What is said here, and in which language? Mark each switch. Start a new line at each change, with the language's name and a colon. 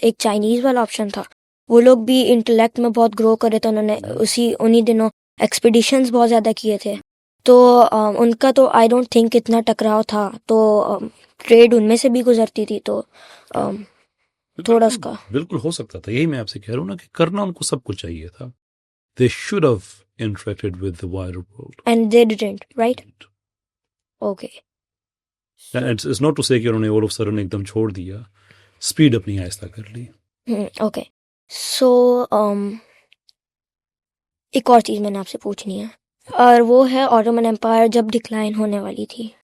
Urdu: ایک چائنیز والا آپشن تھا، وہ لوگ بھی انٹلیکٹ میں بہت گرو کرے تھے، انہوں نے انہی دنوں ایکسپیڈیشنز بہت زیادہ کیے تھے. تو ان کا تو
English: I don't think
Urdu: اتنا ٹکراؤ تھا، تو ٹریڈ ان میں سے بھی گزرتی تھی. تو تھوڑا اس کا بالکل ہو سکتا تھا. یہی میں آپ سے کہہ رہا ہوں نا کہ کرنا ان کو سب کچھ چاہیے تھا.
English: They should have interacted with the wider world. and they didn't, right? Okay. And it's not to say
Urdu: کہ انہوں نے
English: all of a sudden
Urdu: ایک دم چھوڑ دیا، اسپیڈ اپنی آہستہ کر لی.
English: Okay.
Urdu: So ایک اور چیز میں نے آپ سے پوچھنی ہے، اور وہ ہے آٹومن امپائر جب ڈکلائن ہونے والی تھی.